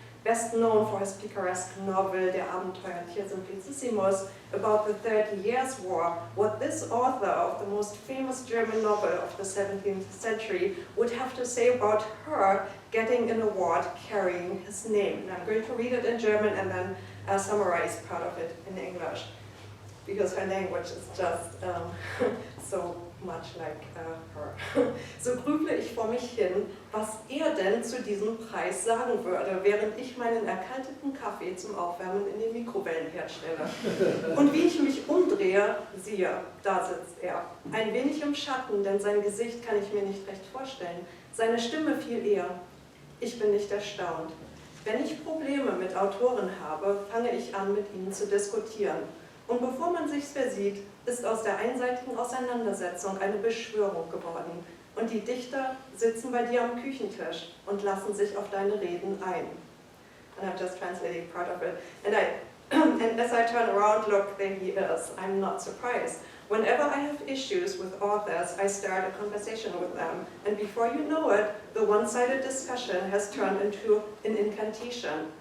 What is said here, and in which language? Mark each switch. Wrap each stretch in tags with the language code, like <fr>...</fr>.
<en>best known for his picaresque novel Der Abenteuer hier Simplicissimus about the 30 Years' War, what this author of the most famous German novel of the 17th century would have to say about her getting an award carrying his name. And I'm going to read it in German and then summarize part of it in English, because her language is just so much like her.</en> <de>So grüble ich vor mich hin, was denn zu diesem Preis sagen würde, während ich meinen erkalteten Kaffee zum Aufwärmen in den Mikrowellenherd stelle. Und wie ich mich umdrehe, siehe, da sitzt er. Ein wenig im Schatten, denn sein Gesicht kann ich mir nicht recht vorstellen. Seine Stimme viel eher. Ich bin nicht erstaunt. Wenn ich Probleme mit Autoren habe, fange ich an, mit ihnen zu diskutieren. Und bevor man sich's versieht, ist aus der einseitigen Auseinandersetzung eine Beschwörung geworden. Und die Dichter sitzen bei dir am Küchentisch und lassen sich auf deine Reden ein.</de> <en>And I'm just translating part of it. And as I turn around, look, there he is. I'm not surprised. Whenever I have issues with authors, I start a conversation with them. And before you know it, the one-sided discussion has turned into an incantation.</en>